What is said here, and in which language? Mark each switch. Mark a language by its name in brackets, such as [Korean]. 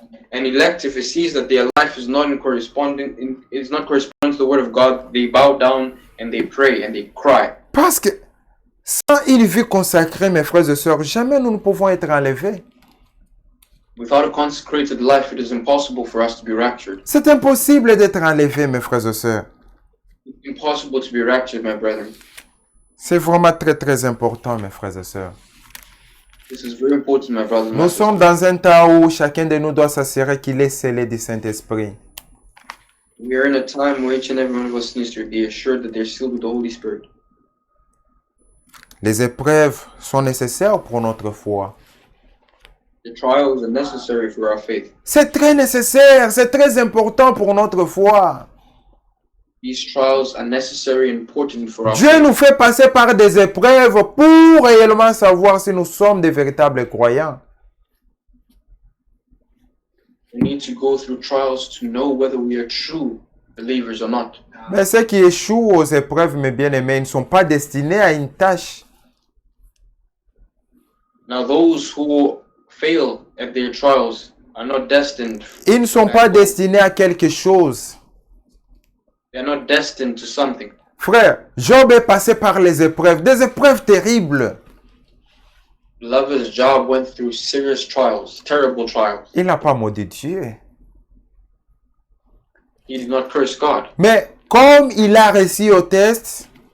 [English] An elect, if he sees that their life is not corresponding to the word of God, they bow down and they pray and they cry. [French] Parce que sans une vie consacrée, mes frères et sœurs, jamais nous ne pouvons être enlevés. [English] Without a consecrated life, it is impossible for us to be raptured. [French] C'est impossible d'être enlevé, mes frères et sœurs. [English] It's impossible to be raptured, my brethren. [French] C'est vraiment très très important, mes frères et sœurs. [English] This is very important, my brothers and [French] Nous [English] my [French] sommes [English] sisters. [French] dans un temps où chacun de nous doit s'assurer qu'il est scellé du Saint-Esprit. [English] We are in a time where each and every one of us needs to be assured that they're sealed with the Holy Spirit. [French] Les épreuves sont nécessaires pour notre foi. [English] The trials are necessary for our faith. [French] C'est très nécessaire, c'est très important pour notre foi. [English] These trials are necessary and important for our [French] Dieu [English] faith. [French] nous fait passer par des épreuves pour réellement savoir si nous sommes des véritables croyants. [English] We need to go through trials to know whether we are true believers or not. [French] Mais ceux qui échouent aux épreuves, mes bien-aimés, ils ne sont pas destinés à une tâche. [English] Now, those who fail at their trials are not destined. [French] Ils ne sont pas destinés à quelque chose. [English] They are not destined to something. [French] Frère, Job est passé par les épreuves, des épreuves terribles. [English] Beloved, Job went through serious trials, terrible trials. [French] Il n'a pas maudit Dieu. [English] He did not curse God. [French] Mais comme il a réussi au test,